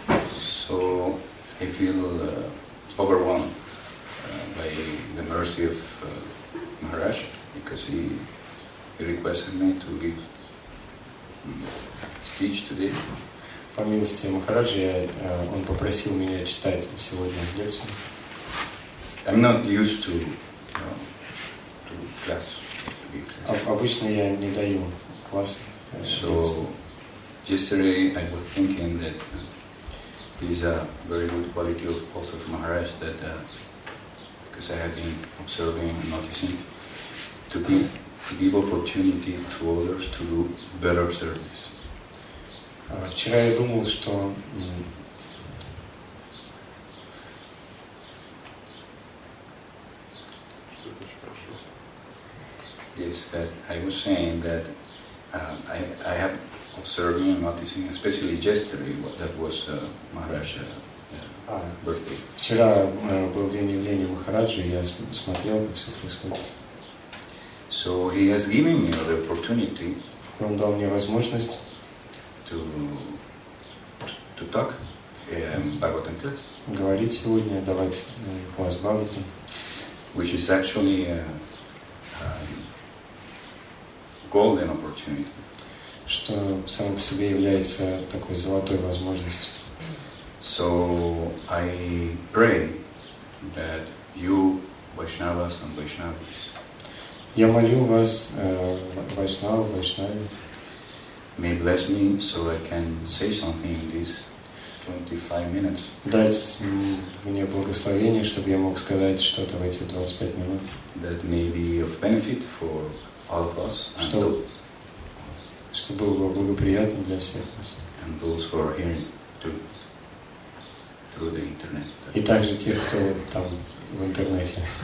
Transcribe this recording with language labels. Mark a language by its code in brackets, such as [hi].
[en] So I feel overwhelmed by the mercy of Maharaj, because he requested me to give speech today. [ru] По милости Махараджи, он попросил меня читать сегодня лекцию. [en] I'm not used to class. [ru] Обычно я не даю классы. [en] So yesterday I was thinking that this is a very good quality of also of Maharaj, that because I have been observing and noticing, to give opportunity to others to do better service. [ru] Вчера я думал, что [en] Yes, that I was saying that I have observing and noticing, especially yesterday, that was Maharaj's birthday. [ru] Вчера был день явления Махараджи, и я смотрел, как все происходит. [en] So he has given me the opportunity [ru] Он дал мне возможность [en] to talk in Bhagavatam class, [ru] говорить сегодня, давать класс Бхагаватам, [en] which is actually a golden opportunity. [ru] что само по себе является такой золотой возможностью. [en] So I pray that you, Vaishnavas and Vaishnavis, [ru] Я молю вас, Вайшнави, [en] may bless me so I can say something in these 25 minutes. [ru] дать мне благословение, чтобы я мог сказать что-то в эти 25 минут. [en] That may be of benefit for all of us and, [ru] Что было бы благоприятно для всех нас. [en] and those who are hearing through the internet. [ru] И также тех, кто там в интернете.